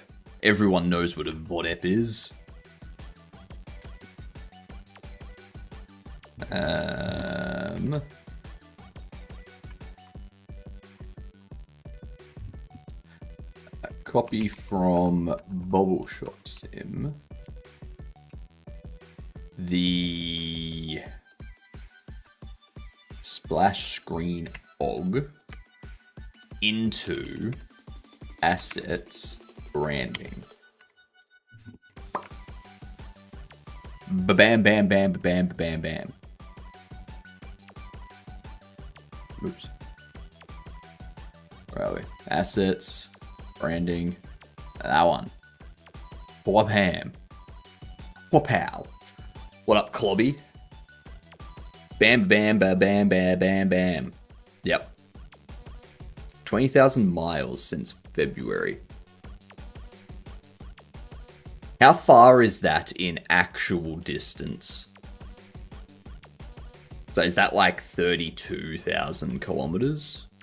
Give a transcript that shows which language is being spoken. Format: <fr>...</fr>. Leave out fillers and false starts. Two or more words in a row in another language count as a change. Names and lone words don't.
<en>Everyone knows what a VODEP is. A copy from Bubbleshot Sim. The splash screen og into assets branding. Ba-bam, bam, bam, ba-bam, ba-bam, bam. Oops. Where are we? Assets, branding. That one. Wham. Whopow. What up, Clobby? Bam, bam, ba, bam, bam, bam, bam. Yep. 20,000 miles since February. How far is that in actual distance? So is that like 32,000 kilometers?</en>